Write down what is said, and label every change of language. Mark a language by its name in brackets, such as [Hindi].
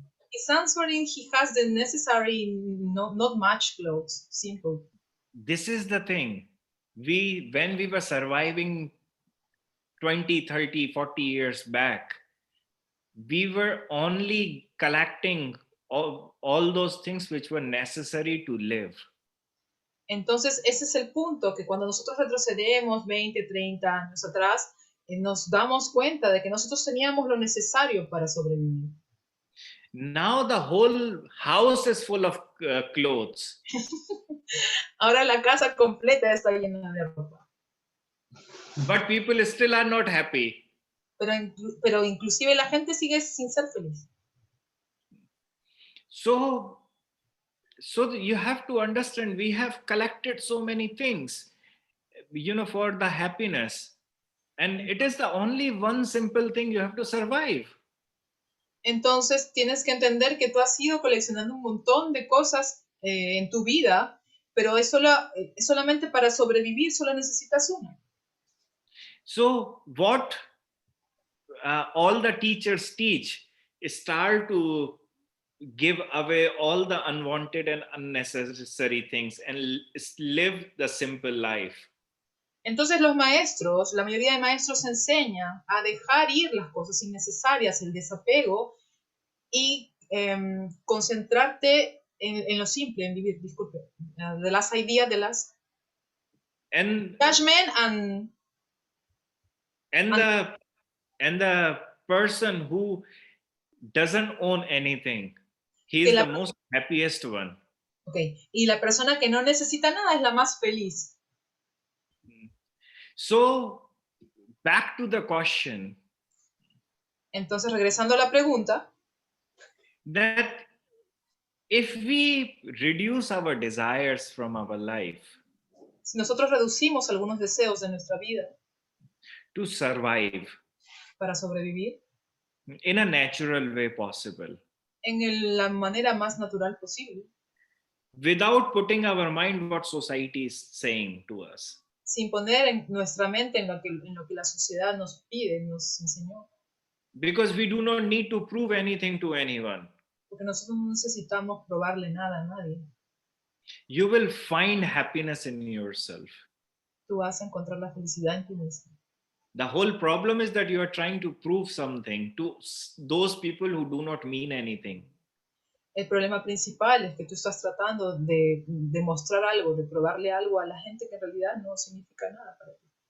[English] He's answering, he has the necessary, not much clothes, simple. This is the thing. When we were surviving 20, 30, 40 years back, we were only collecting all those things which were necessary to live. [Spanish] Entonces, ese es el punto, que cuando nosotros retrocedemos 20, 30 años atrás, nos damos cuenta de que nosotros teníamos lo necesario para sobrevivir. [English] Now the whole house is full of clothes. [Spanish] Ahora la casa completa está llena de ropa. [English] But people still are not happy. [Spanish] Pero inclusive la gente sigue sin ser feliz. [English] So you have to understand, we have collected so many things, for the happiness. And it is the only one simple thing you have to survive. [Spanish] Entonces tienes que entender que tú has ido coleccionando un montón de cosas en tu vida, pero es solamente para sobrevivir, solo necesitas una. [English] So what all the teachers teach is start to give away all the unwanted and unnecessary things and live the simple life. [Spanish] Entonces la mayoría de maestros enseñan a dejar ir las cosas innecesarias, el desapego, y concentrarte en lo simple, en vivir, disculpe, de las ideas, de las judgment [English] and the person who doesn't own anything, he is the most happiest one. Okay. [Spanish] Y la persona que no necesita nada es la más feliz. [English] So, back to the question. [Spanish] Entonces, regresando a la pregunta. [English] That if we reduce our desires from our life, [Spanish] si nosotros reducimos algunos deseos de nuestra vida [English] to survive [Spanish] para sobrevivir [English] in a natural way possible, [Spanish] en la manera más natural posible, [English] without putting our mind what society is saying to us, [Spanish] sin poner en nuestra mente en lo que la sociedad nos pide, nos enseñó. [English] Because we do not need to prove anything to anyone. [Spanish] Porque nosotros no necesitamos probarle nada a nadie. [English] You will find happiness in yourself. [Spanish] Tú vas a encontrar la felicidad en ti mismo. [English] The whole problem is that you are trying to prove something to those people who do not mean anything. [Spanish] El problema principal es que tú estás tratando de demostrar algo, de probarle algo a la gente que en realidad no significa nada para ti.